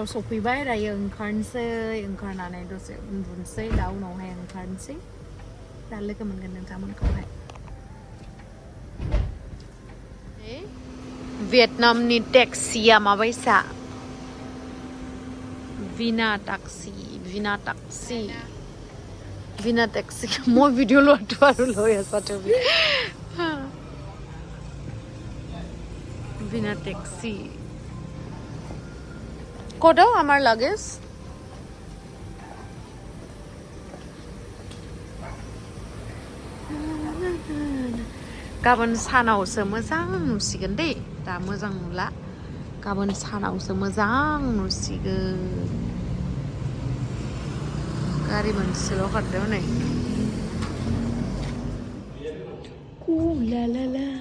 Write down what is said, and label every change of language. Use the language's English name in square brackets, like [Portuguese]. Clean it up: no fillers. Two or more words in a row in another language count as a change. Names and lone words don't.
[Bodo] सफैबाय दायो ओंखारनानै दसे उन्दुनोसै दा उनावहाय ओंखारनोसै दा लोगो मोनगोन नोंथांमोनखौहाय भियेटनामनि टेक्सिया माबायसा भिना टैक्सी [Assamese] মই ভিডিও লোৱাটো আৰু লৈ আছা তুমি [Bodo] भिना टैक्सी [Assamese] ক'ত আমাৰ লাগেজ [Bodo] गाबोन सानावसो मोजां नुसिगोन दे दा मोजां नुला गाबोन सानावसो मोजां नुसिगोन गारि मोनसेल' खारदों नै ला ला ला